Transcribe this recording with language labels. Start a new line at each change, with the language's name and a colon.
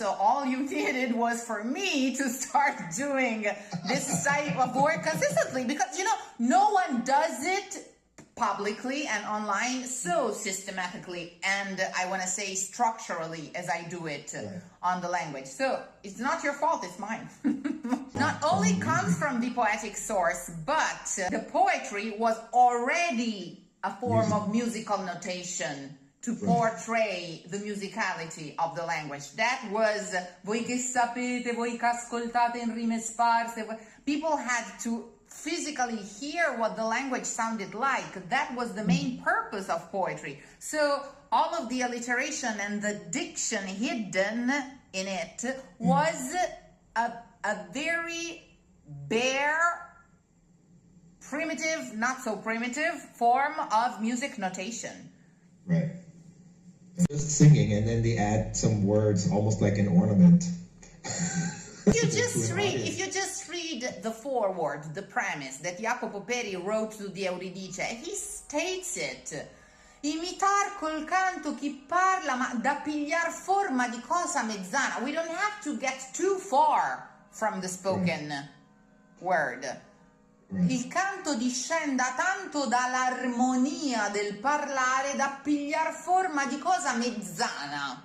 English: So all you needed was for me to start doing this type of work consistently, because, you know, no one does it publicly and online so systematically and I want to say structurally as I do it on the language. So it's not your fault, it's mine. Not only comes from the poetic source, but the poetry was already a form of musical notation to portray the musicality of the language. That was,
Italian: voi che sapete, voi che ascoltate in rime sparse.
English: People had to physically hear what the language sounded like. That was the main purpose of poetry. So all of the alliteration and the diction hidden in it was a very bare, primitive, not so primitive form of music notation. Right. Just singing, and then they add some words, almost like an ornament. If you just read the foreword, the premise that Jacopo Peri wrote to the Euridice, he states it.
Italian: Imitar col canto chi parla, ma da pigliar forma di cosa mezzana.
English: We don't have to get too far from the spoken word.
Italian: Il canto discenda tanto dall'armonia del parlare da pigliar forma di cosa mezzana.